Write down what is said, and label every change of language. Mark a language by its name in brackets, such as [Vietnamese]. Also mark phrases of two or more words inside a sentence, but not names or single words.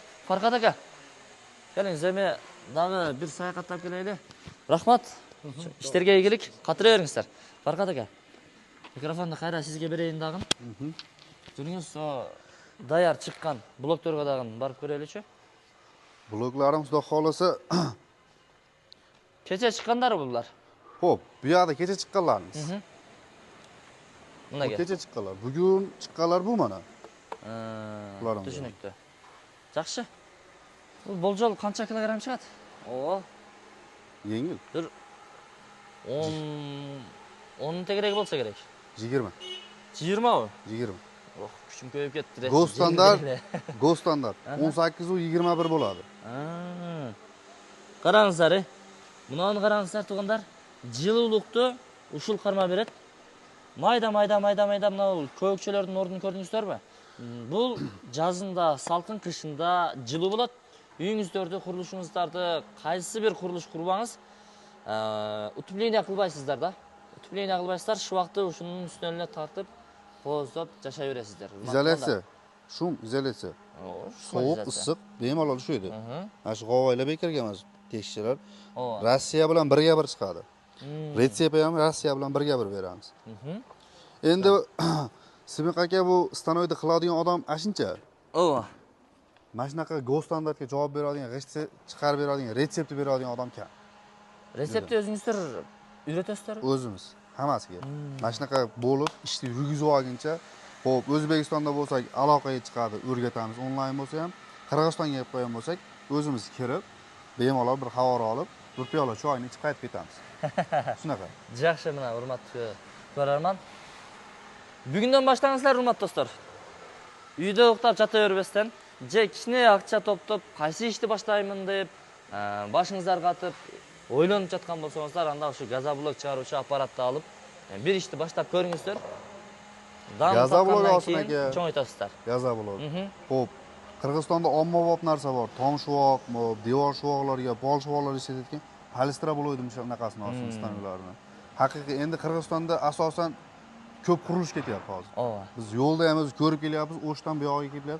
[Kyrgyz] Фаркат ака, келиңиз, эми дагы бир саякаттап келели. Рахмат. Иштерге ийгилик, катыра бериңиздер. Фаркат ака, микрофонду кайра сизге берейин дагы. Жүрүңүз, даяр чыккан блокторго дагы барып көрөлүчү. [Uzbek] Bloklarim Xudo xolasa, [Kyrgyz] Кече чыккандар булар. [Uzbek] xo'p, bu yoqda kecha chiqqanlarimiz. [Kyrgyz] Мына [Uzbek] Bu kecha chiqqanlar. Bugun chiqqanlar bu mana. Bularım [Kyrgyz] Түшүнүктүү. Жакшы. Бул болжол канча килограмм чыгат? О, [Uzbek] Yengil. [Kyrgyz] бир 10 тегерек болсо керек. 20. 20 20. Ох, күчүм көбөйүп кетти. [Uzbek] Go standart. Go standart. 18 u 21 bo'ladi. [Kyrgyz] Караңыздар, мынаны караңыздар туугандар. Жылуулукту ушул карма берет. Майда мына көкчөлөрдүн ордун көрдүңүздөрбү? Бул жазында салкын, кышында жылуу болот. Үйүңүздөрдү, курулушуңуздарды кайсы бир курулуш курбаңыз, утепление кылбайсыздар да. Утепление кылбайсыздар, шубакты ушунун үстүнө тартып, кооздоп жашай бересиздер. [Uzbek] Izolyatsiya. Shum izolyatsiya. Sovuq, issiq bemalol tushadi. Mana shu g'ovoylar bekarganmiz tekshirlar. Rossiya bilan birga bir chiqadi. Retsepti ham Rossiya bilan birga bir beramiz. Endi Sibek aka bu stanoyda qiladigan odam ashuncha. Ova. Mana shunaqa go standartga javob beradigan, g'ishtni chiqarib beradigan, retsepti beradigan odam kam. Retsepti o'zingizlar uyratasizlar? O'zimiz hammasiga. Mana shunaqa bo'lib, ishni yurgizib olguncha, xo'p, O'zbekistonda bo'lsak aloqaga chiqadi, o'rgatamiz. Onlayn bo'lsa ham, Qirg'izistonga kelib qo'ygan bo'lsak, o'zimiz kirib, bemalol bir xabar olib, bir piyola choyni ichib qaytib ketamiz. Shunaqa. [Kyrgyz] Жақсы, мына урматтуу көрөрман. Бүгүндөн баштаңыздар, урматтуу достор. Үйдө уктап жата бербестен, же кичине акча топтоп, кайсы ишти баштаймын деп, башыңыздар катып, ойлонуп жаткан болсоңуздар, анда ушу газоблок чыгаруучу аппаратты алып, бир ишти баштап көрүңүздөр. Газоблок алсын аке. Чоңойтасыздар. Газоблок. [Uzbek] Xo'p, Qirg'izistonda ommabop narsa bor. Tom shuvoq, devor shuvoqlarga, pol shuvoqlar ishlatayotgan palestra bo'ladi shunaqasini olsin stanoklarini. Haqiqiy endi Qirg'izistonda asosan ko'p qurilish ketyapti hozir. Biz yo'lda ham o'zi ko'rib kelyapmiz, o'shdan bu yoqqa kelyapti.